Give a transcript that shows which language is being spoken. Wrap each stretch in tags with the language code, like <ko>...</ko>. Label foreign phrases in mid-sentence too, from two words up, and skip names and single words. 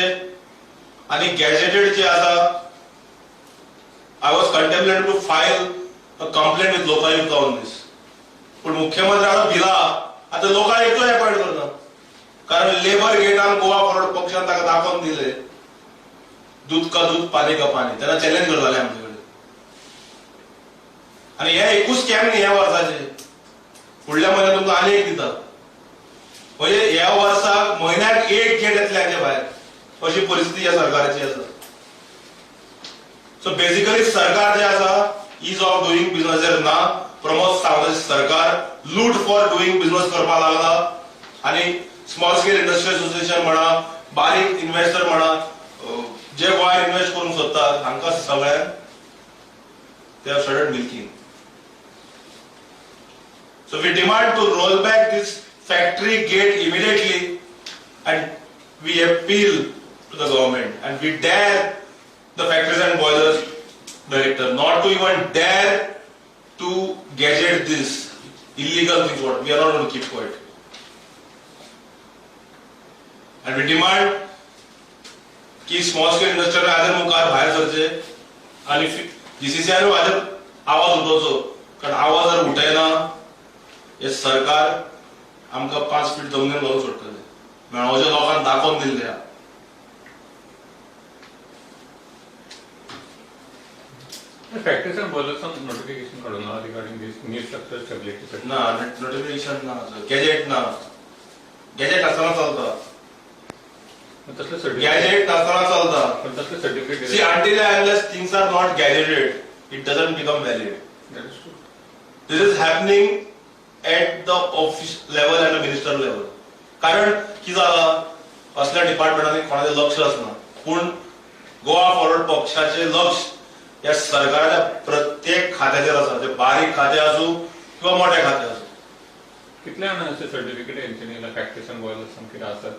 <kok>आणि गॅजेटेड जे आसा</kok> <en>I was contemplated to file a complaint with Lokayukta on this.</en> <kok>पण मुख्यमंत्र्याला दिला आता लोकायुक्त अपॉइंट करना. कारण लेबर गेटान गोवा फॉरवर्ड पक्षान ताका दाखोवन दिले</kok> <hi>दूध का दूध पाणी का पाणी.</hi> <kok>त्यांना चॅलेंज करताले आमचे कडेन. आणि हे एकूच स्कॅम न्ही ह्या वर्साचे. फुडल्या म्हयन्यात तुमकां आनी एक दिता. म्हणजे ह्या वर्साक म्हयन्याक एक गेट येतले हाचे भायर अशी परिस्थिती या सरकाराची आसा.</kok> <en>so basically</en> <kok>सरकार जे आसा</kok> <en>ease of doing business</en> <kok>ना. प्रमोद सावंताचे सरकार</kok> <en>loot for doing business</en> <kok>करपाक लागला. आणि स्मॉल स्केल इंडस्ट्री असोसिएशन म्हणा बारीक इन्व्हेस्टर म्हणा जे गोंयांत इन्व्हेस्ट करूंक सोदतात हांकां सगळ्यांक</kok> <en>they have started milking. So we demand to roll back this factory gate immediately, and we appeal to the government and we dare the factories and boilers director not to even dare to gadget this illegal things. What we are not going to keep quiet, and we demand</en> <kok>की स्मॉल स्केल इंडस्ट्री आदर मुखार भायर सरचे आणि जीसीसीआय आदर आवाज उठोवचो. कारण आवाज जर उठयना हे सरकार आमकां 5 फीट जमनीर घालून सोडटले. मेळोवच्या लोकांक दाखोवन दिल्ले.</kok> <en>factories and boilers notification</en> <kok>काडून ना</kok> <en>regarding this new structure stability.</en> <kok>ना नोटिफिकेशन ना. गॅजेट ना. गॅजेट आसतना चलता. तसले सर्टिफिकेट गॅजेट आसतना चलता. पण तसले सर्टिफिकेट</kok> <en>See, until and unless things are not gazetted, it doesn't become valid. That is true. This is happening at the office level and the minister level.</en> <kok>कारण की जालां असल्या डिपार्टमेंटांनी कोणाचें लक्ष आसना. पूण गोवा फॉरवर्ड पक्षाचे लक्ष या सरकाराच्या प्रत्येक खात्याचेर आसा. ते बारीक खाते आसूं किंवा मोठे खाते आसूं. कितले जाणां अशे सर्टिफिकेट हेंच्यांनी फॅक्टरीज अँड बॉयलर्सान कितें आसतात.</kok>